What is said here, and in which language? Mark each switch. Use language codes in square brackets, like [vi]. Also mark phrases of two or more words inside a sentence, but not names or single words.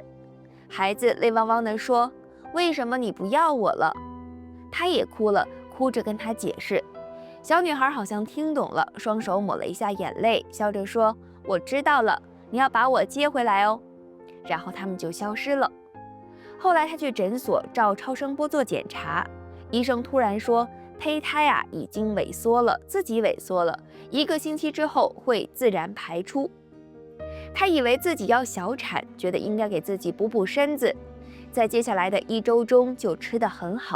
[zh] 孩子淚汪汪地說：“為什麼你不要我了？” 她也哭了，哭着跟他解釋。小女孩好像聽懂了，雙手抹了一下眼淚，笑着說：“我知道了，你要把我接回來哦。” 然後他們就消失了。後來她去診所照超聲波做檢查，醫生突然說胚胎已經萎縮了，自己萎縮了，1個星期之後會自然排出。她以為自己要小產，覺得應該給自己補補身子，在接下來的1周中就吃得很好。